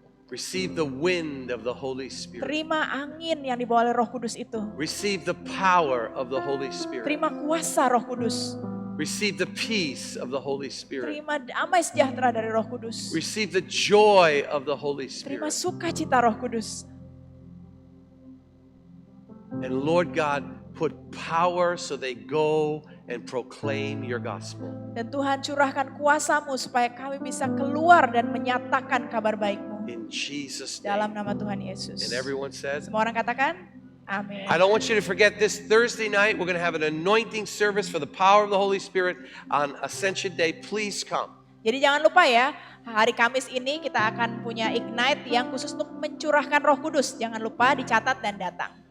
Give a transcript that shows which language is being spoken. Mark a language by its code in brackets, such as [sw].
[en] Receive the wind of the Holy Spirit. [id] Terima angin yang dibawa oleh Roh Kudus itu. [en] Receive the power of the Holy Spirit. [id] Terima kuasa Roh Kudus. [en] Receive the peace of the Holy Spirit. [id] Terima damai sejahtera dari Roh Kudus. [en] Receive the joy of the Holy [id] Terima sukacita Roh Kudus. [en] And Lord God, put power so they go and proclaim your gospel. [id] Dan Tuhan curahkan kuasa-Mu supaya kami bisa keluar dan menyatakan kabar baik-Mu. [en] In Jesus' [id] Dalam [en] name. [id] nama Tuhan Yesus. [en] And everyone said, [id] Semua orang katakan, amin. [en] I don't want you to forget this Thursday night, we're going to have an anointing service for the power of the Holy Spirit on Ascension Day. Please come. [id] Jadi jangan lupa ya, hari Kamis ini kita akan punya Ignite yang khusus untuk mencurahkan Roh Kudus. Jangan lupa dicatat dan datang.